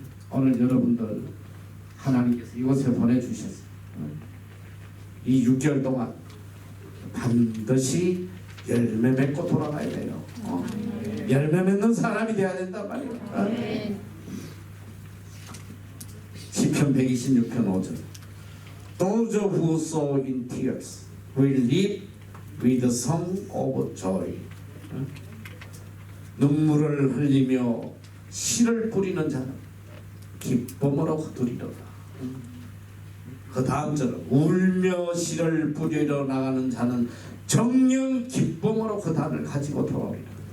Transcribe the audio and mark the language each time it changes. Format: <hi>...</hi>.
<ko>오늘 여러분들 하나님께서 이곳에 보내주셨어요. 이 6개월 동안 반드시 열매 맺고 돌아가야 돼요. 열매 맺는 사람이 돼야 된단 말이에요. 시편 126편 5절.</ko> <en>Those who sow in tears will reap with the song of joy.</en> <ko>눈물을 흘리며 씨를 뿌리는 자는 기쁨으로 거두리로다. 그 다음 절은 울며 씨를 뿌리러 나가는 자는 정녕 기쁨으로 그 단을 가지고 돌아오리라.</ko>